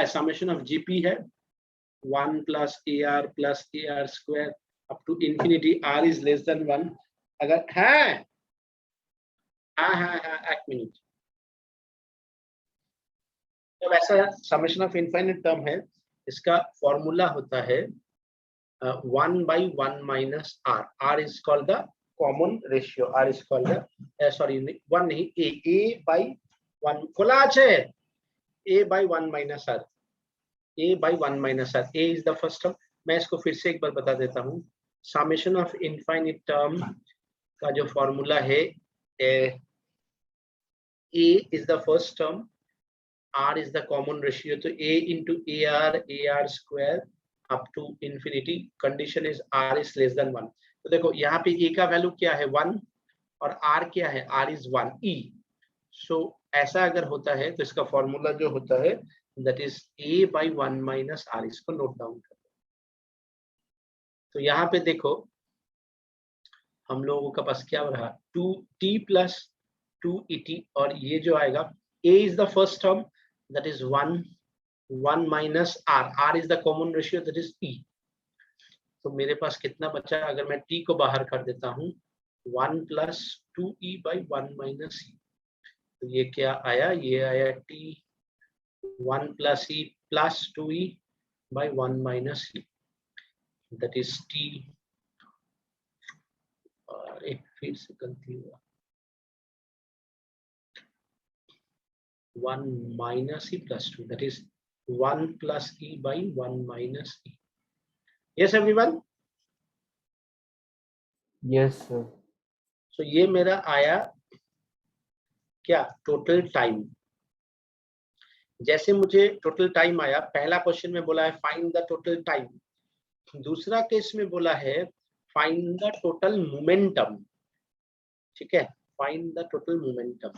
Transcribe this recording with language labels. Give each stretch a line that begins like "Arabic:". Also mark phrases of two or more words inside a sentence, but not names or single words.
English: summation of GP है 1 plus AR up to infinity, r is less than 1।
Hindi: अगर है हाँ एक मिनट, जब ऐसा
English: summation of infinite term
Hindi: है इसका फॉर्मूला होता है
English: 1/1 minus r। r is called the common ratio, r is called the sorry 1 नहीं a/1 खोला আছে a by 1 minus r, a by 1 minus r, a is the first term.
Hindi: मैं इसको फिर से एक बार बता देता हूँ.
English: summation of infinite term
Hindi: का जो फॉर्मूला है,
English: a is the first term, r is the common ratio, तो a into ar square up to infinity. Condition is r is less than 1.
Hindi: तो देखो यहाँ पे a का वैल्यू क्या है 1 और r क्या है,
English: r is 1 e.
Hindi: So ऐसा अगर होता है तो इसका फॉर्मूला जो होता है
English: that is a by 1 minus r.
Hindi: इसको
English: note down
Hindi: कर. तो यहाँ पे देखो हम लोगों का पास क्या हो रहा,
English: 2t plus 2et,
Hindi: और ये जो आएगा
English: a is the first term that is 1 minus r, r is the common ratio that is e.
Hindi: तो मेरे पास कितना बचा, अगर मैं t को बाहर कर देता हूँ
English: 1 plus 2e by 1 minus e.
Hindi: तो ये क्या आया, ये आया
English: t 1 plus e plus 2e by 1 minus e, that is t.
Hindi: और एक फिर से गलती हुआ,
English: 1 minus e plus 2, that is 1 plus e by 1 minus e. Yes everyone? Yes sir.
Hindi: So ये मेरा आया क्या,
English: total time.
Hindi: जैसे मुझे
English: total time
Hindi: आया, पहला क्वेश्चन में बोला है
English: find the total time,
Hindi: दूसरा केस में बोला है
English: find the total momentum.
Hindi: ठीक है,
English: find the total momentum.